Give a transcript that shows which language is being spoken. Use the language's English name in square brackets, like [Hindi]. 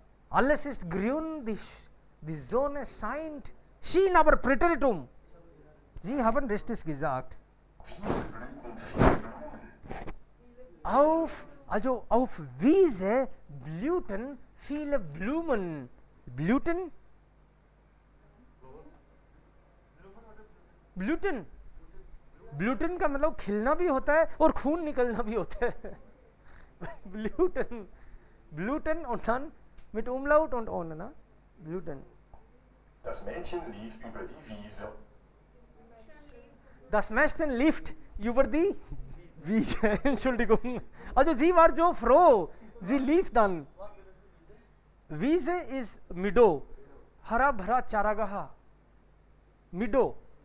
[German] Alles ist grün, die Sonne scheint. Schien aber Präteritum. Sie haben richtig gesagt. Wiese blühten viele Blumen. Auf Wiese blühten viele Blumen. Blüten? [Hindi] ब्लूटन ब्लूटन का मतलब खिलना भी होता है और खून निकलना भी होता है ब्लूटन ब्लूटन [German] und dann mit Umlaut und ohne, ne? Blüten. Das Mädchen lief über die Wiese. Das Mädchen lief über die Wiese. Entschuldigung. Also sie war so froh. Sie lief dann. Wiese ist Meadow. [Hindi] हरा भरा चारागाह. [German] Meadow.